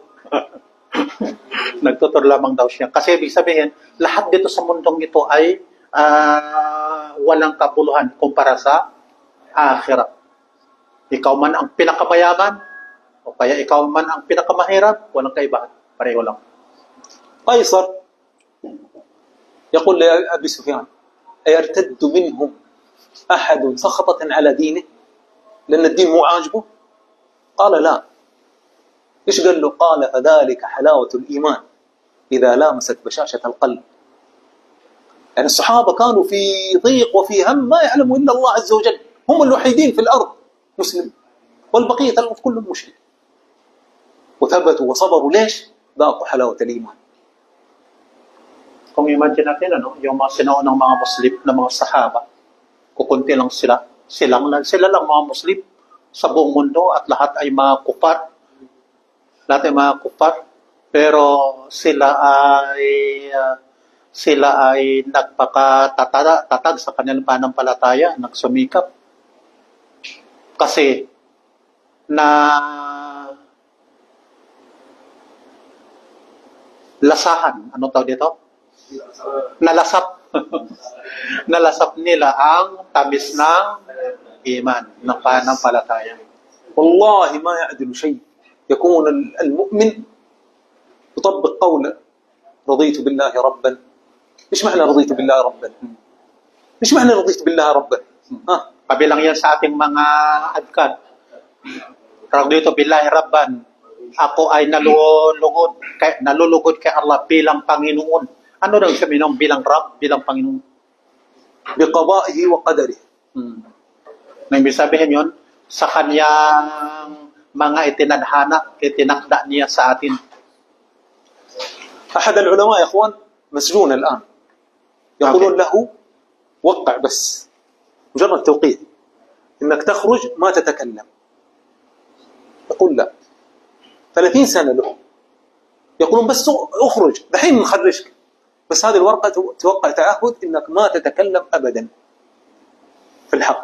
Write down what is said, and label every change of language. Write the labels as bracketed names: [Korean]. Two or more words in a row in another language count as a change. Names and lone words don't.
[Filipino] Nagtutur lamang daw siya. Kasi ibig sabihin, lahat dito sa mundong ito ay walang kabuluhan kumpara sa akhirat. Ikaw man ang pinakamayaman, o kaya ikaw man ang pinakamahirap, walang kaibahan. Pareho lang. [Arabic] قيصر يقول لأبي سفيان أيرتد منهم أحد سخطة على دينه لأن الدين مو عاجبه؟ قال لا. إيش قال له؟ قال فذلك حلاوة الإيمان إذا لامست بشاشة القلب. يعني الصحابة كانوا في ضيق وفي هم ما يعلموا إلا الله عز وجل، هم الوحيدين في الأرض مسلم والبقية الأرض كلهم مشرك، وثبتوا وصبروا. ليش؟ ذاقوا حلاوة الإيمان. [Filipino] Kung imagine natin, yung mga sinaunang mga Muslim na mga sahaba, kukunti lang sila. Sila lang mga Muslim sa buong mundo at lahat ay mga kufar. Lahat ay mga kufar. Pero sila ay nagpakatatag sa kanilang pananampalataya, nagsumikap. Kasi lasahan, anong tawag dito? Nalasap. Nalasap nila ang tamis ng iman, ng pananampalataya. [Arabic] والله ما يعدل شيء يكون المؤمن يطبق قوله رضيت بالله ربا. ايش معنى رضيت بالله ربا؟ ايش معنى رضيت بالله ربا؟ [Filipino] Kabilang yan sa ating mga adkan. Tawag dito, [Arabic] بالله ربا, [Filipino] ako ay nalulugod kay Allah bilang Panginoon. Ano daw sabihin ng bilang Rab, bilang Panginoon? [Arabic] بقضائه وقدره. [Filipino] Nang ibig sabihin yun, sa kanyang mga itinakda niya sa atin. [Arabic] أحد العلماء يا إخوان مسجون الآن يقولون له وقع بس مجرد توقيع إنك تخرج ما تتكلم يقول لا 30 سنة له يقولون بس اخرج دحين نخرجك بس هذه الورقة توقع تعهد إنك ما تتكلم أبدا في الحق